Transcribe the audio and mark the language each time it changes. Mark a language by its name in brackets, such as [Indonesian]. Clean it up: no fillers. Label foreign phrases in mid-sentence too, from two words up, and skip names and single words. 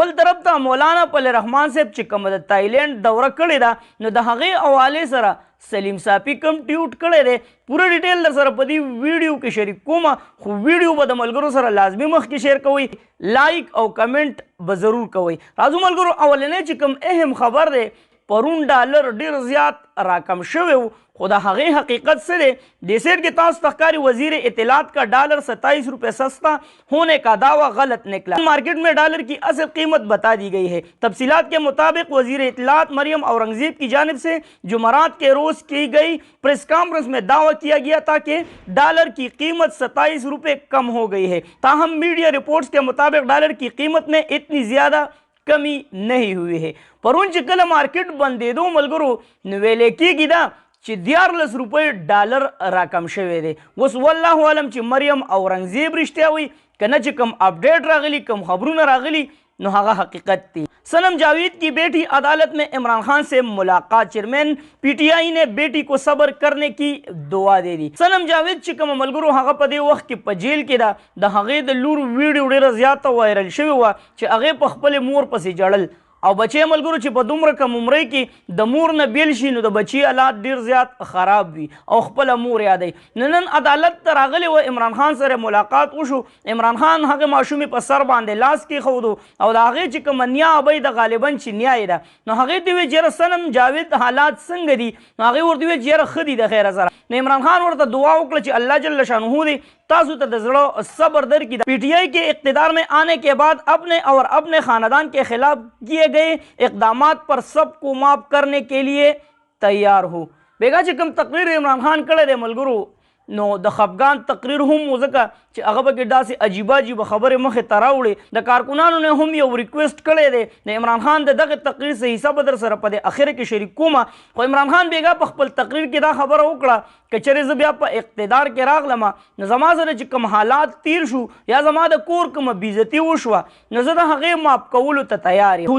[Pashto] بل طرف ته مولانا پل رحمان صاحب چې کومه د تایلینډ دوره کړې ده نو د هغې حوالې سره سلیم صافي کوم ټویټ کړی دی پوره ډیټیل در سره په دې ویډیو کې شریک کومه، خو ویډیو به د ملګرو سره لازمي مخکې شیر کوئ، لایک او کمنټ به ضرور کوئ. راځو ملګرو اولنی چې کوم اهم خبر دی پرون ډالر ډیر زیات راکم شوی و خو د هغې حقیقت څه دی دې سیٹ کې تاسو ته ښکاري [Urdu] وزیر اطلاعات کا ڈالر 27 روپے سستا ہونے کا دعویٰ غلط نکلا. مارکیٹ میں ڈالر کی اصل قیمت بتا دی گئی ہے. تفصیلات کے مطابق وزیر اطلاعات مریم اورنگزیب کی جانب سے جمعرات کے روز کی گئی پریس کانفرنس میں دعویٰ کیا گیا تھا کہ ڈالر کی قیمت 27 روپے کم ہو گئی ہے. تاہم میڈیا رپورٹس کے مطابق ڈالر کی قیمت میں اتنی زیادہ کمی نہیں ہوئی ہے. [Pashto] پرون چې کله مارکیټ بندېدو ملګرو نو ویلې کېږي دا چې 14 روپۍ ډالر راکم شوی دی. اوس والله عالم چې مریم اورنګزیب رښتیا وایي که نه چې کوم اپډیټ راغلی کوم خبرونه راغلي نو هغه حقیقت دی. [Urdu] صنم جاوید کی بیٹی عدالت میں عمران خان سے ملاقات. چیئرمین پی ٹی آئی نے بیٹی کو صبر کرنے کی دعا دے دی. [Pashto] सनम जावेद چې کوم ملګرو هغه په دې وخت کې په جیل کې ده د هغې د لور ویډیو ډېره زیاته وایرل شوې وه چې هغې په خپلې مور پسې جړل او بچی ملګرو چې په دومره کم عمرۍ کې د مور نه بیل شي نو د بچي حالات ډیر زیات خراب وي او خپله مور یادوي. نن عدالت ته راغلی و عمران خان سره ملاقات وشو. عمران خان هغه ماشومې په سر باندې لاس کېښودو او د هغې چې کومه نیا ابۍ د غالبا چې نیا یې ده نو هغې ته ویل چې یاره سنم جاوید حالات څنګه دي نو هغې ورته ویل چې یاره ښه دي د خیره سره. نو عمران خان ورته دعا وکړه چې الله جل شانه دی تاسو ته د زړه صبر درکړي. [Urdu] پی ٹی آئی کے اقتدار میں آنے کے بعد اپنے اور اپنے خاندان کے خلاف کیے گئے اقدامات پر سب کو معاف کرنے کے لیے تیار ہو. [Pashto] بیگا چې کوم تقریر عمران خان کړی دی ملګرو نو د خفګان تقریر هم و ځکه چې هغه پکې داسې عجیبه عجیبه خبرې مخې ته راوړې. د کارکونانو نه هم یو ریکویسټ کړی دی د عمران خان د دغه تقریر څه حصه به در سره په دې اخره کې شریک کومه. خو عمران خان بیګا په خپل تقریر کې دا خبره وکړه که چېرې زه بیا په اقتدار کې راغلم نو زما سره چې کوم حالات تیر شو یا زما د کور کومه بېعزتي وشوه نو زه د هغې معاف کولو ته تیار یم.